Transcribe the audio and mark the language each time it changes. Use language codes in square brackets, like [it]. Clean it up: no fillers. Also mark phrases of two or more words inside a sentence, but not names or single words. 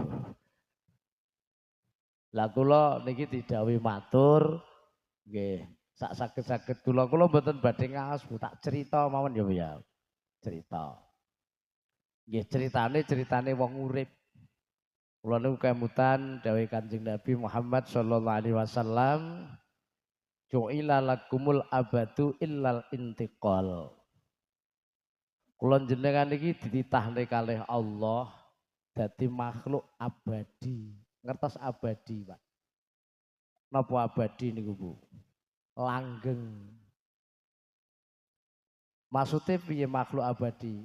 [jv] Lah kula niki didhawuhi matur nggih sak saged-saged kula mboten badhe ngaos Bu, tak cerita mawon ya Bu ya. Cerita. Nggih ceritane wong urip. Kula niku kemutan dawuh Kanjeng Nabi Muhammad [ar] صلى الله عليه وسلم, "جعل لكم الأبد إلا الانتقال." [jv] Kula jenengan iki dititahne kalih Allah dadi makhluk abadi. Ngertos abadi, Pak? Napa abadi niku, Bu? Langgeng. Maksudnya piye makhluk abadi?